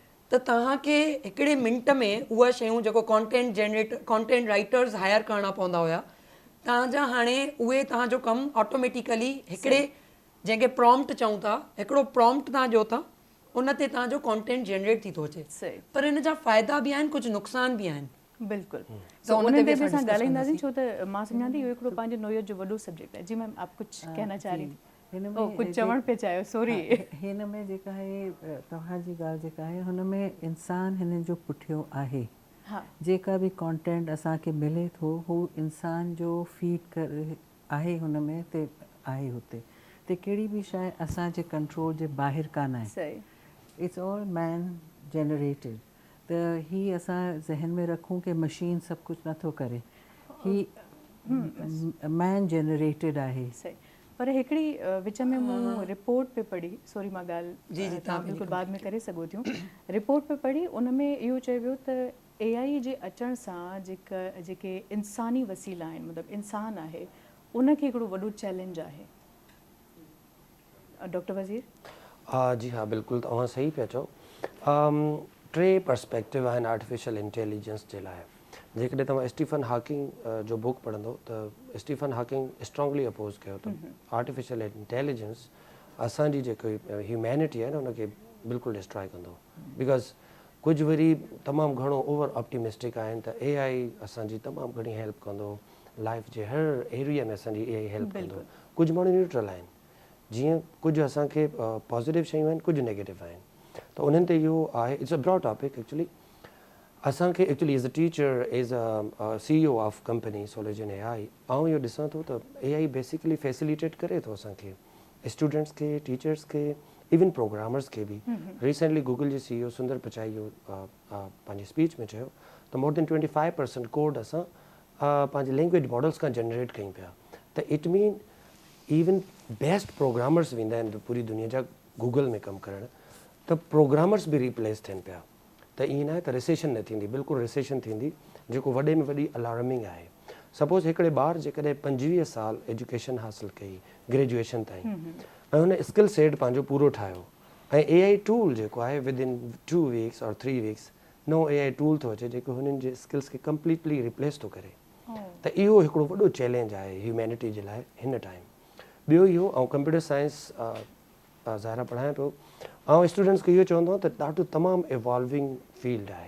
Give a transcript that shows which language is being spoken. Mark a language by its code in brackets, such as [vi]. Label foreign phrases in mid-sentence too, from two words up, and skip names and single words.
[sd] त तव्हांखे हिकिड़े मिंट में उहा शयूं जेको [en] content writers [sd] हायर करणा पवंदा हुया, तव्हांजा हाणे उहे तव्हांजो कमु ऑटोमेटिकली हिकिड़े जंहिंखे प्रॉम्प्ट चऊं था, हिकिड़ो प्रॉम्प्ट तव्हां ॾियो था, उन ते तव्हांजो [en] content generate [sd] थी थो अचे। सही। पर हिन जा फ़ाइदा बि आहिनि, कुझु नुक़सान बि आहिनि। बिल्कुलु। त उन उन ते ते बि बि असां असां discuss ॻाल्हाईंदासीं, कंदासीं। छो त मां सम्झां थी इहो हिकिड़ो पंहिंजे नोयत जो वॾो सब्जेक्ट आहे। [hi] जी मैम, आप कुझु कहना चाह रही थी? [sd] हिन ओ, कुझु चवण पिया चाहियो, सॉरी। हिन में जेका आहे तव्हांजी ॻाल्हि जेका आहे हुन में इंसानु हिन जो पुठियो आहे। हा, जेका बि कॉन्टेंट असांखे मिले थो हू इंसान जो फीड करे आहे, हुन में ते आहे हुते ते कहिड़ी बि शइ असांजे कंट्रोल जे ॿाहिरि कान आहे। सही। [en] It's all man generated. [sd] त ही असां ज़हन में रखूं कि मशीन सभु कुझु नथो करे, ही [en] man generated [sd] आहे। सही। पर हिकिड़ी विच में मूं रिपोर्ट पे पढ़ी, सॉरी मां ॻाल्हि जी, जी, तव्हां बिल्कुलु बाद में करे सघो थियूं। रिपोर्ट पे पढ़ी, उन में इहो चयो वियो त AI जे अचण सां जेके इंसानी वसीला आहिनि, मतिलबु इंसानु आहे, उनखे हिकिड़ो वॾो चैलेंज आहे। डॉक्टर वज़ीर? जी हाँ, बिल्कुलु तव्हां सही पिया चओ। टे पर्सपेक्टिव आहिनि [en] artificial intelligence [sd] जे लाइ। जेकॾहिं तव्हां स्टीफन हॉकिंग जो बुक पढ़ंदो त स्टीफन हॉकिंग [en] strongly oppose [sd] कयो त [en] artificial intelligence [sd] असांजी जेकी ह्यूमैनिटी आहे न उनखे बिल्कुलु डिस्ट्रॉय कंदो। बिकॉज़ कुझु वरी तमामु घणो [en] over optimistic [sd] आहिनि त AI असांजी तमामु घणी हेल्प कंदो, लाइफ जे हर एरिया में असांजी AI हेल्प कंदो। कुझु माण्हू न्यूट्रल आहिनि, जीअं कुझु असांखे पॉज़िटिव शयूं आहिनि, कुझु नेगेटिव आहिनि। त उन्हनि ते इहो आहे, [en] It's a broad topic actually. असांखे actually as a teacher, as a CEO of company Solution AI, [sd] आउं इहो ॾिसां थो त AI [en] basically facilitate [sd] करे थो असांखे, स्टूडेंट्स खे, टीचर्स खे, [en] even programmers [sd] खे बि। रिसेंटली गूगल जे CEO सुंदर पिचाई इहो पंहिंजी स्पीच में चयो त [en] more than [sd] 25% कोड असां पंहिंजे [en] language models [sd] खां जनरेट कयूं पिया। त [en] it mean even best programmers [sd] वेंदा आहिनि पूरी दुनिया जा गूगल में कमु करणु, त प्रोग्रामर्स बि रिप्लेस थियनि पिया। त ईअं न आहे त रिसेशन न थींदी, बिल्कुलु रिसेशन थींदी, जेको वॾे में वॾी अलार्मिंग आहे। सपोज़ हिकिड़े ॿार जेकॾहिं 25 साल एजुकेशन हासिलु कई ग्रेजुएशन ताईं, ऐं हुन [en] skill set [sd] पंहिंजो पूरो ठाहियो, ऐं [en] AI tool [sd] जेको आहे [en] within 2 weeks [sd] और 3 वीक्स नओं [en] AI tool [sd] थो अचे जेको हुननि जे स्किल्स खे [en] completely replace [sd] थो करे। त इहो हिकिड़ो वॾो चैलेंज आहे ह्यूमैनिटी जे लाइ हिन टाइम। ॿियो इहो, ऐं [en] computer science [sd] ज़ाहिरा पढ़ायां पियो, ऐं स्टूडेंट्स खे इहो चवंदो त ॾाढो तमामु [en] evolving field [sd] आहे।